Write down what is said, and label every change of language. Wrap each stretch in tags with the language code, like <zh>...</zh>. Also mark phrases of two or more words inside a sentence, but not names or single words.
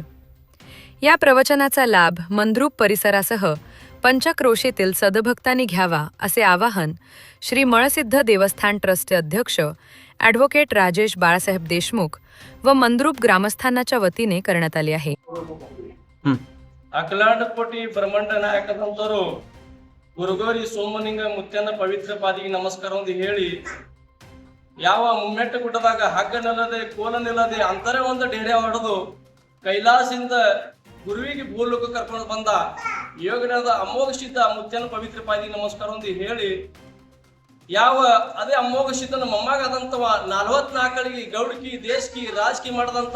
<mr>या प्रवचनाचा लाभ मंद्रुप परिसरासह पंचक्रोशीतील सद्भक्तांनी घ्यावा असे आवाहन श्री मळसिद्ध देवस्थान ट्रस्टचे अध्यक्ष ॲडव्होकेट राजेश बाळासाहेब देशमुख व मंद्रुप ग्रामस्थांच्या वतीने करण्यात आले आहे।</mr> <kn>अखिलांडकोटी ब्रह्मांड ನಾಯಕದಂತರು ಗುರುಗೋರಿ ಸೋಮನಿಂಗ ಮುತ್ಯನ ಪವಿತ್ರ ಪಾದಿಗೆ ನಮಸ್ಕಾರ ಎಂದು ಹೇಳಿ ಯಾವ ಮುಮ್ಮೆಟ್ಟು ಗುಡ್ಡದಾಗ ಹಗ್ಗ ನಿಲ್ಲದೆ ಕೋಲ ನಿಲ್ಲದೆ ಅಂತರೇ ಒಂದು ಡೇರೆ ಹೊಡೆದು ಕೈಲಾಸದಿಂದ ಗುರುವಿಗೆ ಭೂಲೋಕ ಕರ್ಕೊಂಡು ಬಂದ ಯೋಗನಾದ ಅಮೋಘ ಸಿದ್ಧ ಮುತ್ಯನ ಪವಿತ್ರ ಪಾದಿಗೆ ನಮಸ್ಕಾರ ಎಂದು ಹೇಳಿ ಯಾವ ಅದೇ ಅಮೋಘ ಸಿದ್ಧನ ಮೊಮ್ಮಗಾದಂತವ 44 ಗೌಡಕಿ ದೇಶಕಿ ರಾಜಕಿ ಮಾಡದಂತವ</kn>